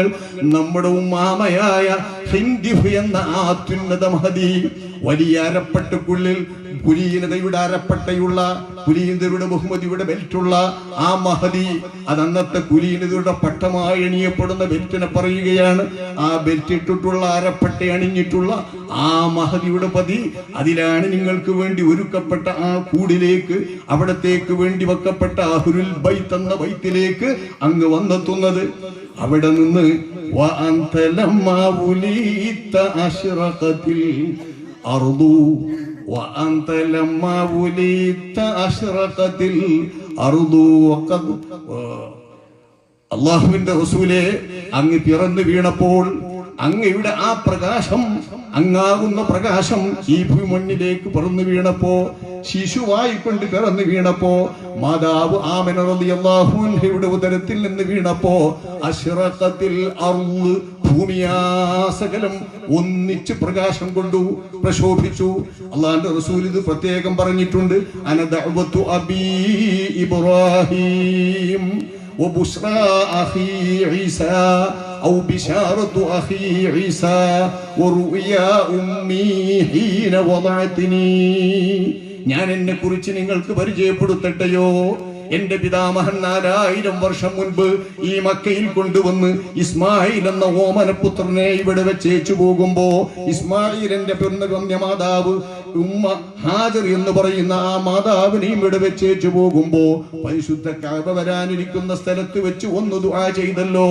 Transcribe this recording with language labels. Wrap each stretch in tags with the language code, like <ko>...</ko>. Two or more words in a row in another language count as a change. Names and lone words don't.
<ml>നമ്മുടെ ഉമ്മാമയായ ഹിന്ദിഫ് എന്ന ആ അത്യുന്നത മഹദി വലിയ അരപ്പട്ടുക്കുള്ളിൽ കുലീനതയുടെ അരപ്പട്ടയുള്ള, കുലീനതയുടെ ബഹുമതിയുടെ ബെൽറ്റുള്ള ആ മഹദി, അത് അന്നത്തെ കുലീനതയുടെ പട്ടമായി അണിയപ്പെടുന്ന ബെൽറ്റിനെ പറയുകയാണ്. ആ ബെൽറ്റ് ഇട്ടിട്ടുള്ള അരപ്പട്ട അണിഞ്ഞിട്ടുള്ള ആ മഹദിയുടെ പതി, അതിലാണ് നിങ്ങൾക്ക് വേണ്ടി ഒരുക്കപ്പെട്ട ആ കൂടിലേക്ക്, അവിടത്തേക്ക് വേണ്ടി വെക്കപ്പെട്ട</ml> <ar>أهل البيت</ar> <ml>എന്ന ബൈത്തിലേക്ക് അങ്ങ് വന്നെത്തുന്നത്. അവിടെ നിന്ന്</ml> <ar>وأنت لما ولدت أشرقت الأرض وقد അല്ലാഹുവിന്റെ</ar> <ml>റസൂലേ, അങ്ങ് പിറന്നു വീണപ്പോൾ അങ്ങയുടെ ആ പ്രകാശം, അങ്ങാകുന്ന പ്രകാശം ഈ ഭൂമണ്ണിലേക്ക് പിറന്നു വീണപ്പോ, ശിശുവായിക്കൊണ്ട് പിറന്നു വീണപ്പോ, മാതാവ് ആമിന</ml> <ar>رضي الله عنها</ar> <ml>ഉദരത്തിൽ നിന്ന് വീണപ്പോ</ml> <ar>أشرقت الأرض,</ar> <ml>ഭൂമിയാസകലം ഒന്നിച്ച് പ്രകാശം കൊണ്ടു പ്രശോഭിച്ചു. അല്ലാഹുവിന്റെ റസൂൽ ഇത് പ്രത്യേകം പറഞ്ഞിട്ടുണ്ട്.</ml> <ar>أنا دعوة أبي إبراهيم وبشرى أخي عيسى أو بشارة أخي عيسى ورؤيا أمي حين وضعتني.</ar> <ml>ഞാൻ എന്നെ കുറിച്ച് നിങ്ങൾക്ക് പരിചയപ്പെടുത്തട്ടെയോ? എന്റെ പിതാമഹൻ 4000 വർഷം മുൻപ് ഈ മക്കയിൽ കൊണ്ടുവന്ന് ഇസ്മായിൽ എന്ന ഓമനപുത്രനെ ഇവിടെ വെച്ചേച്ചു പോകുമ്പോ, ഇസ്മായിലിന്റെ മാതാവ് ഉമ്മ ഹാജർ എന്ന് പറയുന്ന ആ മാതാവിനെയും ഇവിടെ വെച്ചേച്ചു പോകുമ്പോ പരിശുദ്ധ കഅബ വരാനിരിക്കുന്ന സ്ഥലത്ത് വെച്ച് ഒന്ന് ദുആ ചെയ്തല്ലോ.</ml>